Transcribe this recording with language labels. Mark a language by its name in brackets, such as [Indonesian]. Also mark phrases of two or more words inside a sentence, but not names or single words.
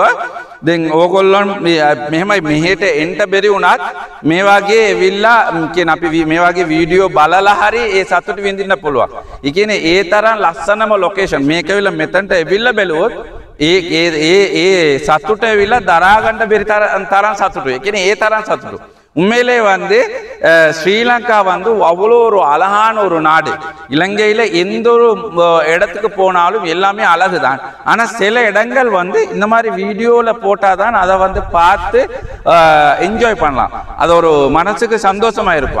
[Sinhala] දැන් ඕගොල්ලන් මෙහෙමයි මෙහෙට එන්න බැරි වුණත් මේ වගේ එවිල්ලා කියන අපි මේ වගේ වීඩියෝ බලලා හරි ඒ සතුට විඳින්න පුළුවන්. ඒ කියන්නේ ඒ තරම් ලස්සනම ලොකේෂන්. මේක ඇවිල්ලා මෙතනට එවිල්ලා බැලුවොත් ඒ සතුට ඇවිල්ලා දරා ගන්න බැරි තරම් සතුටුයි. ඒ කියන්නේ ඒ තරම් සතුටු. [Tamil] உண்மையிலே வந்து ஸ்ரீலங்கா வந்து அவ்வளோ ஒரு அழகான ஒரு நாடு. இலங்கையில் எந்த ஒரு இடத்துக்கு போனாலும் எல்லாமே அழகு தான். ஆனால் சில இடங்கள் வந்து இந்த மாதிரி வீடியோவில் போட்டால் தான் அதை வந்து பார்த்து என்ஜாய் பண்ணலாம், அது ஒரு மனசுக்கு சந்தோஷமாக இருக்கும்.